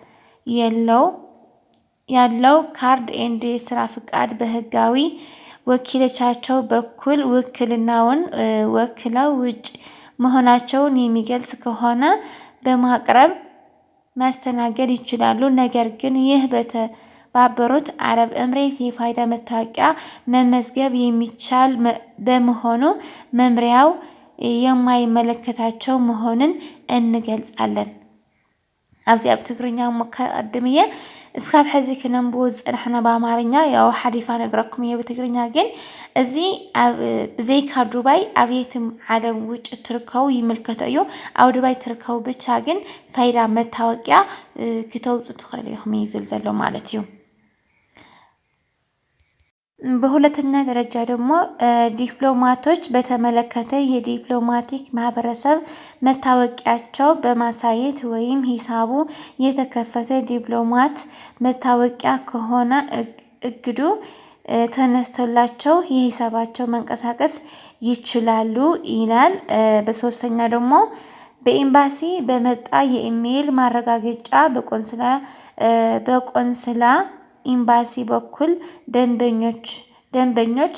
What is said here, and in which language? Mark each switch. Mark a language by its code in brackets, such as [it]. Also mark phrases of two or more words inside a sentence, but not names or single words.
[am] ያለው ካርድ ኤንድ የስራ ፈቃድ በህጋዊ ወኪሎቻቸው በኩል ውክልናውን ወክለው ውጭ መሆናቸውን የሚገልጽ ከሆነ በማቅረብ ማስተናገድ ይችላሉ። ነገር ግን ይህ በተባበሩት አረብ ኤምሬት የፋይዳ መታወቂያ መመዝገብ የሚቻል በመሆኑ መምሪያው የማይመለከታቸው መሆኑን [ti] እንገልጻለን። ኣብዚ ኣብ ትግርኛ ሙቀድምየ እስካብ ሕዚ ክነንብቦ ዝፀናሕና በአማርኛ ያው ሓሊፋ ነግረኩም እየ በትግርኛ ግን እዚ ብዘይካ ዱባይ ኣብ የትም ዓለም ውጭ ትርከቡ ይምልከቶ እዩ። ኣብ ዱባይ ትርከቡ ብቻ ግን ፋይዳ መታወቂያ ክተውፁ ትኽእሉ ኢኹም እዩ ዝብል ዘሎ ማለት እዩ። [am] በሁለተኛ ደረጃ ደግሞ ዲፕሎማቶች በተመለከተ የዲፕሎማቲክ ማህበረሰብ መታወቂያቸው በማሳየት ወይም ሂሳቡ የተከፈተ ዲፕሎማት መታወቂያ ከሆነ እግዱ ተነስቶላቸው የሂሳባቸው መንቀሳቀስ ይችላሉ ይላል። በሶስተኛ ደግሞ በኤምባሲ በመጣ የኢሜይል ማረጋገጫ በቆንስላ ኤምባሲ በኩል ደንበኞች